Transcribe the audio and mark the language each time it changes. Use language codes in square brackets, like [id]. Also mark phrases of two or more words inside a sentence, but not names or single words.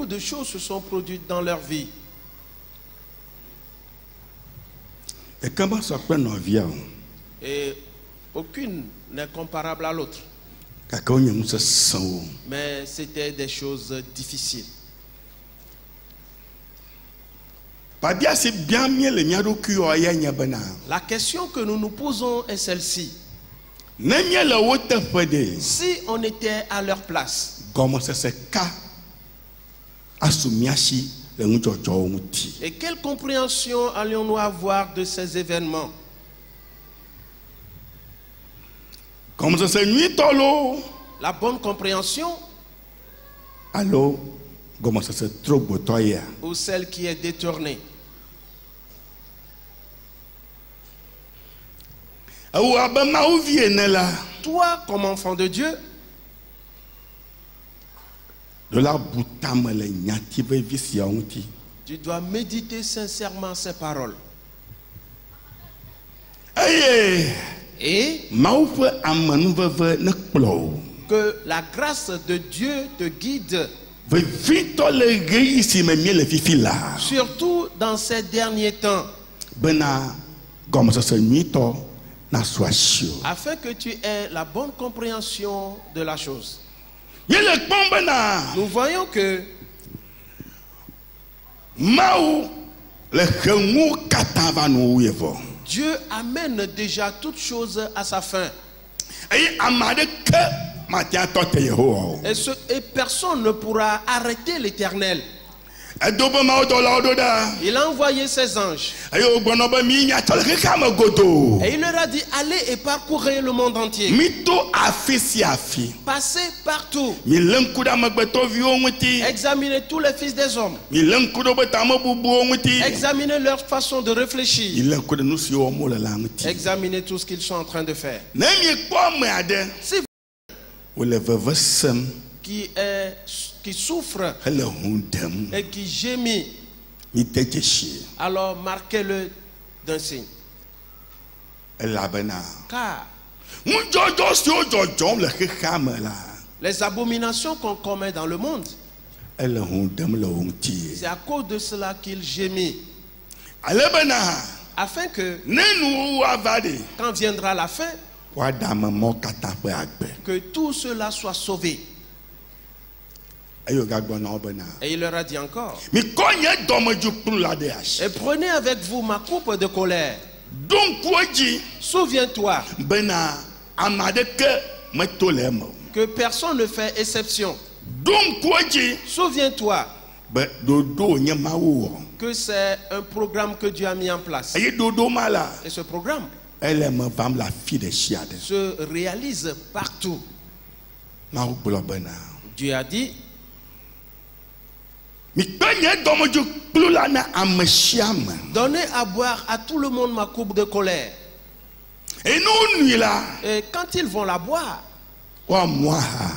[fr] de choses se sont produites dans leur vie. Et aucune n'est comparable à l'autre. Mais c'était des choses difficiles. La question que nous nous posons est celle-ci. [ee] ne miele wo teƒe de [fr] Si on était à leur place, [ee] gɔmesese ka asu miasi le ŋudzɔdzɔwo ŋuti. [fr] et quelle compréhension allions-nous avoir de ces événements? [ee] Gɔmesese nyuitɔ lo [fr] La bonne compréhension [ee] alo gɔmesese trogbotɔ ya. [fr] ou celle qui est détournée? [ee] Ewu abe Mawu vi ene la. [fr] Toi, comme enfant de Dieu, [ee] De la butame le nyati vevi sia ŋuti. [fr] tu dois méditer sincèrement ces paroles. [ee] Eye [fr] Et [ee] Mawu ƒe amenuveve ne kplɔ o. [fr] que la grâce de Dieu te guide, [ee] Vevitɔ le ɣeyiɣi si me mie le fifi la. [fr] surtout dans ces derniers temps, [ee] Bena gɔmesese nyuitɔ nasu asi o. [fr] afin que tu aies la bonne compréhension de la chose. [ee] Míele kpɔm bena [fr] Nous voyons que [ee] Mawu le xe ŋuwo katã va nu wuyevɔ. [fr] Dieu amène déjà toutes choses à sa fin. [ee] Eye ame aɖeke mate atɔ te Yehowa o. [fr] Et personne ne pourra arrêter l'Éternel. [ee] Edo be mawudɔlawo ɖo ɖa. [fr] Il a envoyé ses anges. [ee] Eye wogblɔ be mi nya tɔ le xexea me godoo. [fr] Et il leur a dit, allez et parcourez le monde entier. [ee] Mito afi sia afi. [fr] Passez partout. [ee] Mi le ŋku ɖe amegbetɔviwo ŋuti. [fr] Examinez tous les fils des hommes. [ee] Mi le ŋku ɖe wobe tamebubuwo ŋuti. [fr] Examinez leur façon de [ee] Mi [fr] réfléchir. [ee] le ŋku ɖe nu siwo wɔm wole la ŋuti. [fr] Examinez tout ce qu'ils sont en train de faire. [ee] Ne miekpɔ ame aɖe [fr] Si [ee] wole veve sem [fr] qui souffre [ee] hele hu ɖem, [fr] et qui gémit, [ee] mide dzesi [fr] alors marquez-le d'un signe. [ee] elabena [fr] Car [ee] ŋudzɔdzɔ siwo dzɔdzɔm le xexea me la [fr] les abominations qu'on commet dans le monde, [ee] ele hu ɖem le wo ŋuti. [fr] c'est à cause de cela qu'il gémit. [ee] Ale bena [fr] Afin que, [ee] ne nuwo ava ɖe [fr] quand viendra la fin, [ee] woaɖe amemɔ katã ƒe agbe. [fr] que tout cela soit sauvé. [ee] Eye wògagblɔ na wo bena [fr] Et il leur a dit encore, [ee] mikɔ nye dɔmedzikplu la ɖe asi. [fr] et prenez avec vous ma coupe de colère. [ee] Ɖo ŋkuwo dzi [fr] Souviens-toi [ee] bena ame aɖeke meto le eme o. [fr] que personne ne fait exception. [ee] Ɖo ŋkuwo dzi [fr] Souviens-toi [ee] be ɖoɖo nye Mawu wɔ. [fr] que c'est un programme que Dieu a mis en place. [ee] Eye ɖoɖo ma la [fr] Et ce programme [ee] ele me vam le afi ɖe sia ɖe. [fr] se réalise partout. [ee] Mawu gblɔ bena [fr] Dieu a dit, [ee] mikpe nye dɔmedzikplu la na ame sia ame. [fr] donnez à boire à tout le monde ma coupe de colère. [ee] Eye ne wonui la [fr] Et quand ils vont la boire, [ee] woamu aha.